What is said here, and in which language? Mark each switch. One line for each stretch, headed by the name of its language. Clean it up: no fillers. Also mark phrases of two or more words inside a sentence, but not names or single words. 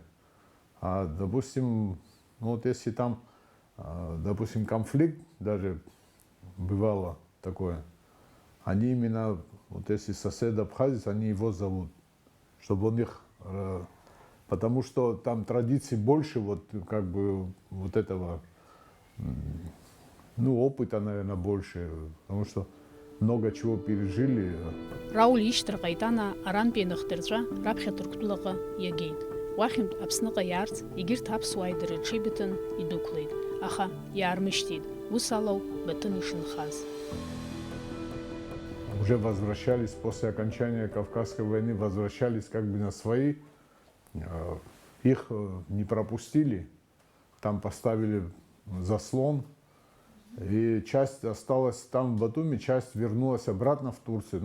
Russian: А, допустим, вот если там, допустим, конфликт даже бывало такое, они именно, вот если сосед абхазец, они его зовут, чтобы он их, потому что там традиций больше, вот как бы вот этого, ну, опыта, наверное, больше, потому что много чего пережили.
Abkhazian: Рауль ишьҭра Ҟаитана арантәи аныхдырҵәа раԥхьа Ҭырқәтәылаҟа иагеит. Уахьынтә Аԥсныҟа иаарц егьырҭ аԥсуаа идырҽеибыҭан идәықәлеит, аха иаармышьҭит, ус алоу Батым ишынхаз.
Russian: Уже возвращались после окончания Кавказской войны, возвращались как бы на свои, их не пропустили, там поставили заслон, и часть осталась там в Батуми, часть вернулась обратно в Турцию.